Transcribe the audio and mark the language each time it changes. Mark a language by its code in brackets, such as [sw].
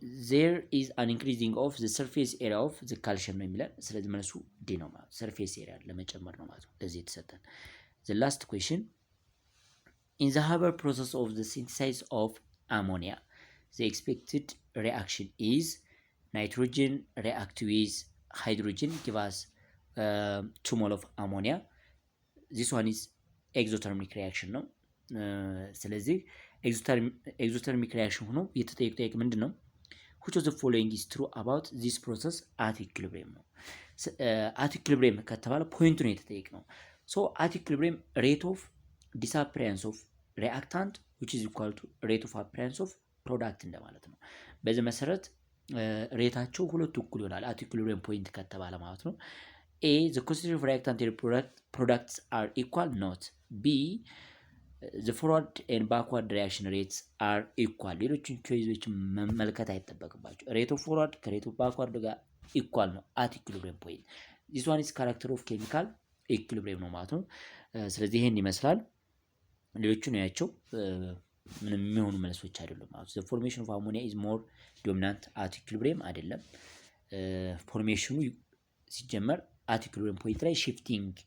[en] ዜር ኢዝ አን ኢንክሪዚንግ ኦፍ ዘ ሰርፌስ ኤሪያ ኦፍ ዘ ካልሽየም ነው የሚለን። [am] ስለዚህ መልሱ ዲ ነው ማለት ሰርፌስ ኤሪያ ለመጨመር ነው ማለት ነው ለዚህ የተሰጠን። [en] The last question, in the Haber process of the synthesis of ammonia, the expected reaction is nitrogen react with hydrogen, give us 2 mole of ammonia. This one is exothermic reaction [am] ነው። ስለዚህ exothermic reaction ሆኖ የተጠየቀው ጥያቄ ምንድን ነው? [en] which of the following is true about this process at equilibrium ነው። at equilibrium ከተባለ ፖይንቱ ነው የተጠየቀው። So at equilibrium rate of disappearance of reactant which is equal to rate of appearance of product እንደማለት ነው። [am] በዚህ መሰረት ሬታቸው ሁለቱ እኩል ይሆናል [en] at equilibrium point ከተባለ ማለት ነው። A the concentration of reactant and products are equal, not. B the forward and backward reaction rates are equal። ሌሎችን ቾይዞች መመልከት አይጠበቅባቸው። rate of forward ከrate of backward ጋር equal ነው at equilibrium point። this one is character of chemical ኢኩሊብሪየም ነው ማለት ነው። ስለዚህ ይሄን ይመስላል። ሌሎቹ ነው ያቸው ምንም የሚሆኑ መልሶች አይደሉም ማለት ነው። the formation of ammonia is more dominant at equilibrium አይደለም። ፎርሜሽኑ ሲጀመር at equilibrium ፖይንት ላይ shifting